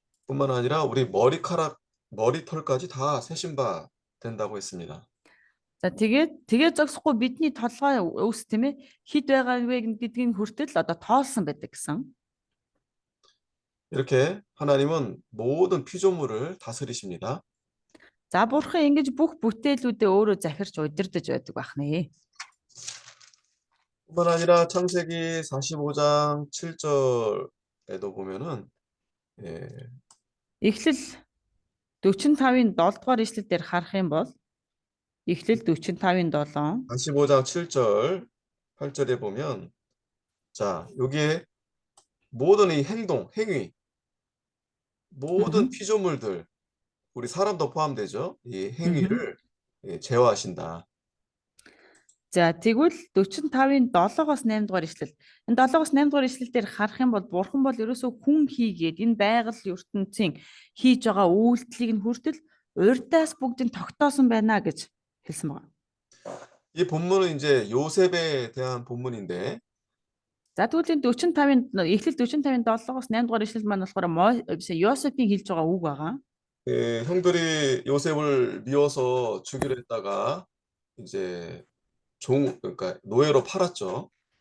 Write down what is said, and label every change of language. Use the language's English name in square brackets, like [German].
[Korean] 뿐만 아니라 우리 머리털까지 다 세신바 된다고 했습니다. [Mongolian] За тэгээд зогсохгүй бидний толгой өвс тийм ээ хэд байгаа вэ гэдгийг хүртэл одоо тоолсон байдаг гэсэн. [Korean] 이렇게 하나님은 모든 피조물을 다스리십니다. [Mongolian] За бурхан ингэж бүх бүтээлүүдээ өөрөө захирч удирдах байдаг байна. [Korean] 뿐만 아니라 창세기 45장 7절에도 보면은 [Mongolian] Эхлэл 45-ийн 7 дугаар ишлэл дээр харах юм бол Эхлэл 45-ийн 7 [Korean] 45장 7절 8절에 보면 자 여기에 모든 이 행위 모든 음흠. 피조물들, 우리 사람도 포함되죠. 이 음흠. 행위를 제어하신다. [Mongolian] За тэгвэл 45-ын 7-оос 8 дугаар ишлэл. Энэ 7-оос 8 дугаар ишлэл дээр харах юм бол бурхан бол ерөөсөө хүн хийгээд энэ байгаль ертөнцийн хийж байгаа үйлдэлийг нь хүртэл урьдаас бүгдийг тогтоосон байна гэж хэлсэн байна. [Korean] 이 본문은 이제 요셉에 대한 본문인데 [Mongolian] За тэгвэл энэ 45-ын эхлэл 45-ын 7-оос 8 дугаар ишлэл маань болохоор Йосефийн хэлж байгаа үг байгаа. [Korean] 형들이 요셉을 미워서 죽이려 했다가 이제 그러니까 노예로 팔았죠.